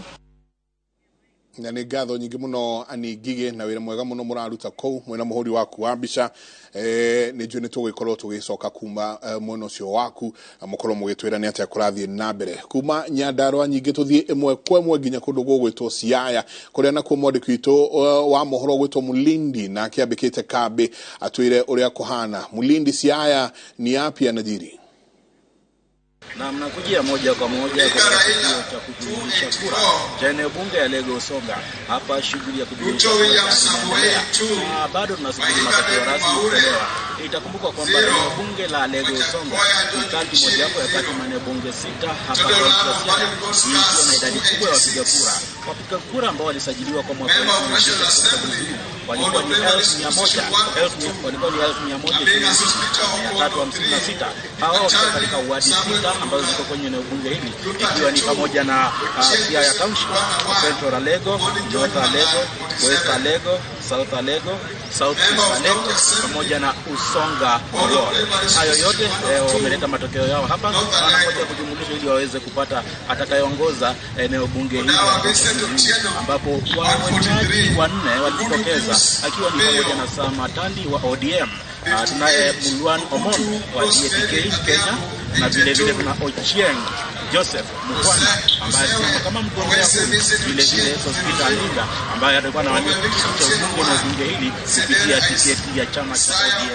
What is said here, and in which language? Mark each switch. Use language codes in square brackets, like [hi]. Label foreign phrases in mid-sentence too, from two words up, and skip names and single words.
[ki] na nĩ ngatho nyingĩ mũno Ani Ngigi na wĩra mwega mũno mũraruta kũu mwena mũhũri waku wa mbica nĩ njũĩ nĩ tũgĩkorwo tũgĩcoka kuma mwena ũcio waku mũkorwo mũgĩtwĩra nĩ atĩa kũrathiĩ na mbere kuma Nyandarua nyingĩ tũthiĩ ĩmwe kwa ĩmwe nginya kũndũ gũgwĩtwo Siaya kũrĩa nakuo mwandĩki witũ wa mohoro gwĩtwo Mulindi na akĩambĩkĩte kambĩ atwĩre ũrĩa kũhana. [sw] Mulindi, Siaya ni yapi yanajiri? Na mnakujia moja kwa moja katika kituo cha kujumulisha kura cha eneo bunge ya Lego Usonga. Hapa shughuli ya kujumulisha kura inaendelea. Bado tunasubiri matokeo rasmi kutolewa. Itakumbuka kwamba eneo bunge la Lego Usonga ni kati moja wapo ya kati maeneo bunge 6 hapa Siaya, ikiwa na idadi kubwa ya wapiga kura. Wapiga kura ambao walisajiliwa kwa mwaka 2020 walikuwa ni 1,356. Hao katika wadi 6 ambazo ziko kwenye eneo bunge hili ikiwa ni pamoja na Siaya Township, Central Alego, North Alego, West Alego, South Alego, South East Alego pamoja na Usonga Ward. Hayo yote wameleta matokeo yao hapa na ngoja kujumulisha ili waweze kupata atakayeongoza eneo bunge hili ambapo wawaniaji wanne walijitokeza akiwa ni pamoja na Samatandi wa ODM, tunaye Mulwan Omon wa DAP Kenya na vile vile tuna Ochieng Joseph Mukwana ambaye kama mgombea vile vile Hospital Linda ambaye atakuwa na wania kiti cha ubunge na bunge hili kupitia tiketi ya chama cha ODM.